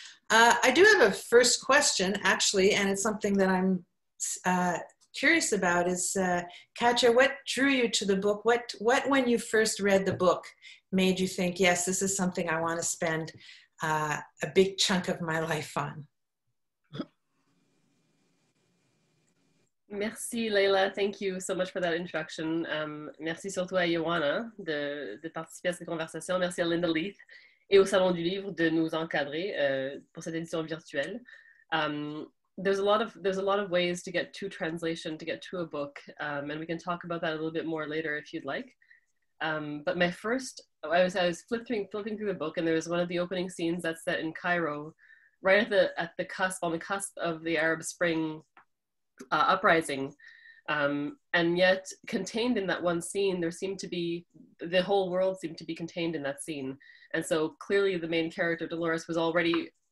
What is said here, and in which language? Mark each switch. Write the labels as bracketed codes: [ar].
[en] I do have a first question, actually, and it's something that I'm curious about is, Katja, what drew you to the book? What, when you first read the book, made you think, yes, this is something I want to spend a big chunk of my life on? [fr] Merci [en] Leila, thank you so much for that introduction. [fr] Merci surtout à Ioana de participer à cette conversation. Merci à Linda Leith et au Salon du Livre de nous encadrer pour cette édition virtuelle. [en] There's a lot of ways to get to translation, to get to a book, and we can talk about that a little bit more later if you'd like. But my first, I was flipping through the book, and there was one of the opening scenes that's set in Cairo, right at the cusp of the Arab Spring uprising, and yet contained in that one scene, there seemed to be the whole world seemed to be contained in that scene, and so clearly the main character Dolores was already.